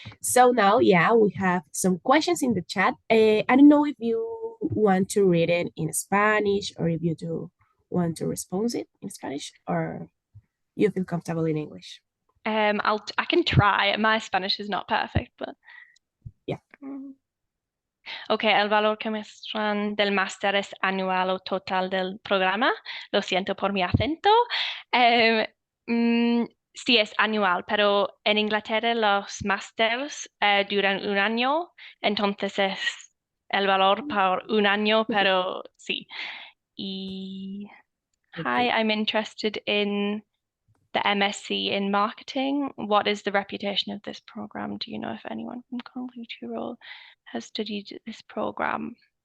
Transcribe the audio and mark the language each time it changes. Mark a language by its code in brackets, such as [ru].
[en] So now, yeah, we have some questions in the chat. I don't know if you want to read it in Spanish or if you do want to respond it in Spanish or you feel comfortable in English. I can try. My Spanish is not perfect, but yeah. [es] Ok, el valor que muestran del máster es anual o total del programa. Lo siento por mi acento. Sí, es anual, pero en Inglaterra los másters duran un año, entonces es el valor por un año, pero sí. [en] Y hi, I'm interested in the MSc in marketing. What is the reputation of this program? Do you know if anyone from Conocida has studied this program?